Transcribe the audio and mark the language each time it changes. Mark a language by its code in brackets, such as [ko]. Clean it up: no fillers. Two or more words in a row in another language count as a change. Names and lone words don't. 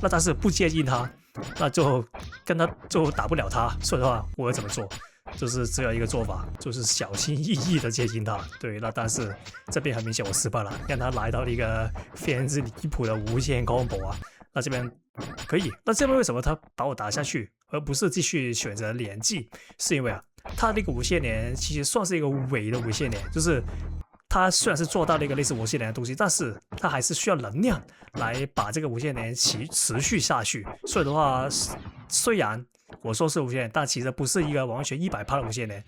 [zh] 那但是不接近他，那就跟他就打不了他。所以的話，我要怎麼做？就是只有一個做法，就是小心翼翼的接近他。对，那但是這邊很明顯我失敗了，讓他來到了一個非常之離譜的無限 combo 那這邊可以，那這邊為什麼他把我打下去，而不是繼續選擇連擊？是因為啊，他那個無限連其實算是一個偽的無限連，就是他雖然是做到了一個類似無限連的東西，但是他還是需要能量來把這個無限連持續下去。所以的話，雖然我說是無限連，但其實不是一個完全100%的無限連。